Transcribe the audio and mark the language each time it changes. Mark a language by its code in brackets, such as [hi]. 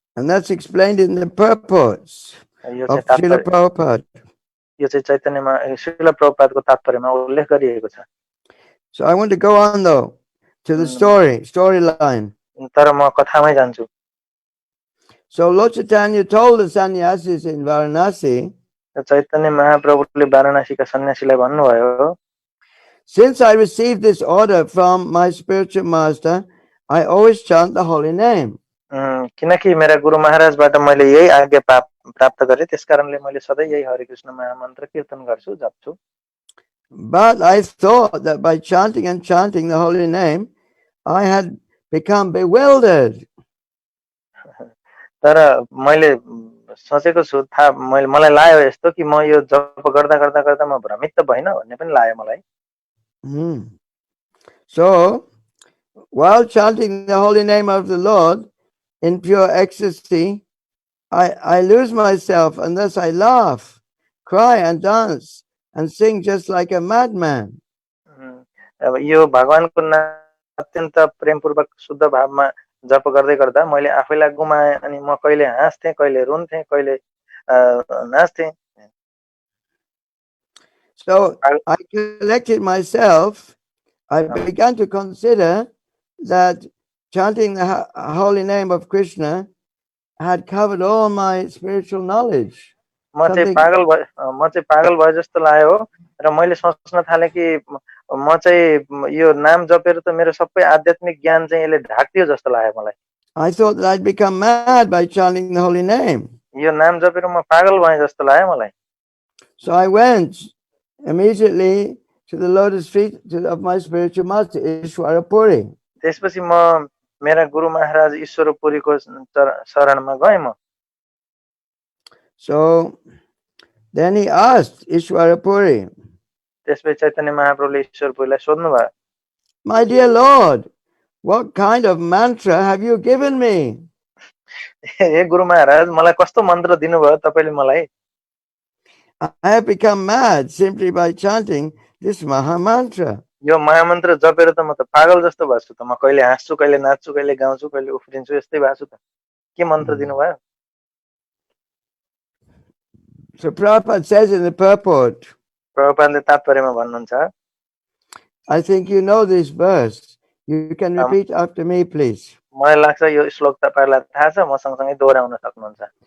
[en] And that's explained in the purports of Srila Prabhupada. [ne] यो चाहिँ चैतन्यमा श्रील प्रभुपादको तात्पर्यमा उल्लेख गरिएको छ। [en] So I want to go on though to the storyline. [ne] तर म कथामै जान्छु। [en] So Lord Chaitanya told the sannyasis in Varanasi, [ne] Chaitanya महाप्रभुले वाराणसीका सन्यासीलाई भन्नुभयो, [en] since I received this order from my spiritual master, I always chant the holy name. [ne] किनकि मेरा गुरु महाराजबाट मैले यही आज्ञा प्राप्त गरे, त्यसकारणले मैले सधैँ यही हरे कृष्ण महामन्त्र कीर्तन गर्छु, जप्छु। [en] But I thought that by chanting and chanting the holy name, I had become bewildered. [ne] तर मैले सोचेको छु, मलाई लाग्यो यस्तो कि म यो जप गर्दा गर्दा गर्दा म भ्रमित त भइन भन्ने पनि लाग्यो मलाई। [en] So while chanting the holy name of the Lord in pure ecstasy, I lose myself, and thus I laugh, cry and dance and sing just like a madman. [ne] अब यो भगवानको नाम अत्यन्त प्रेमपूर्वक शुद्ध भावमा जप गर्दै गर्दा मैले आफैलाई गुमाए, अनि म कहिले हाँस्थे, कहिले रुन्थे, कहिले नाच्थे। [en] So I collected myself. I began to consider that chanting the holy name of Krishna had covered all my spiritual knowledge. [ne] म चाहिँ पागल भए जस्तो लाग्यो र मैले सोच्न थाले कि म चाहिँ यो नाम जपेर त मेरो सबै आध्यात्मिक ज्ञान चाहिँ यसले ढाक्दियो जस्तो लाग्यो मलाई। [en] I thought that I'd become mad by chanting the holy name. [ne] यो नाम जपेर म पागल भए जस्तो लाग्यो मलाई। [en] So I went immediately to the lotus feet of my spiritual master, Ishwara Puri. [ne] त्यसपछि म मेरा गुरु महाराज ईश्वर पुरीको शरणमा गएँ म। [en] So then he asked Ishwara Puri, [ne] त्यसपछि चैतन्य महाप्रभुले ईश्वर पुरीलाई सोध्नु भयो, [en] my dear Lord, what kind of mantra have you given me? [ne] हे गुरु महाराज, मलाई कस्तो मन्त्र दिनुभयो तपाईले मलाई? [en] I have become mad simply by chanting this Maha mantra. [ne] यो महामन्त्र जपेर त म त पागल जस्तो भएको छु त, म कहिले हाँस्छु, कहिले नाच्छु, कहिले गाउँछु, कहिले उफ्रिन्छु, यस्तै भएको छु त। के मन्त्र दिनुभयो? [en] So Prabhupada says in the purport, [ne] प्रभुपादले तात्पर्यमा भन्नुहुन्छ, [en] I think you know this verse. You can repeat after me, please. [ne] मलाई लाग्छ यो श्लोक तपाईहरुलाई थाहा छ, म सँगसँगै दोहोर्याउन सक्नुहुन्छ।